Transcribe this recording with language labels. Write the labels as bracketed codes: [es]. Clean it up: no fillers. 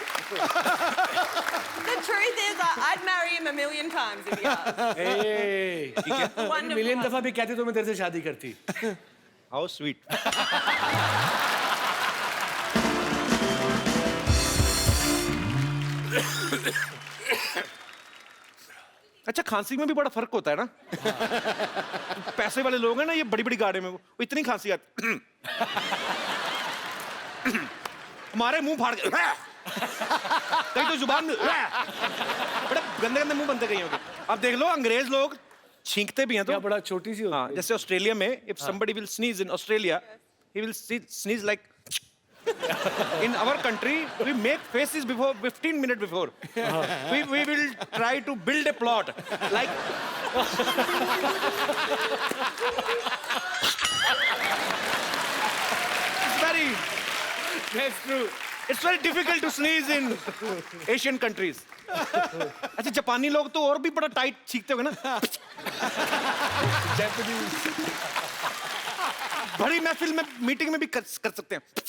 [en] The truth is, I'd marry him a million times if he asked. [hi] A, million दफा भी कहती तो मैं तेरे से शादी करती. [en] How sweet. [hi] अच्छा, खांसी में भी बड़ा फर्क होता है ना. पैसे वाले लोग हैं ना, ये बड़ी बड़ी गाड़ी में वो इतनी खांसी आती. हमारे मुंह फाड़ के कहीं तो जुबान बड़े गंदे गंदे मुंह बनते कहीं होंगे. अब देख लो, अंग्रेज लोग छींकते भी हैं तो. क्या बड़ा छोटी सी होती हाँ, है. जैसे ऑस्ट्रेलिया में [en] if somebody will sneeze in Australia, he will sneeze like. In our country, we make faces before 15 minutes before. We will try to build a plot like. It's very. That's true. It's very difficult to sneeze in Asian countries. [hi] अच्छा, जापानी लोग तो और भी बड़ा tight छींकते होंगे ना. बड़ी महफिल में, मीटिंग में भी कर सकते हैं.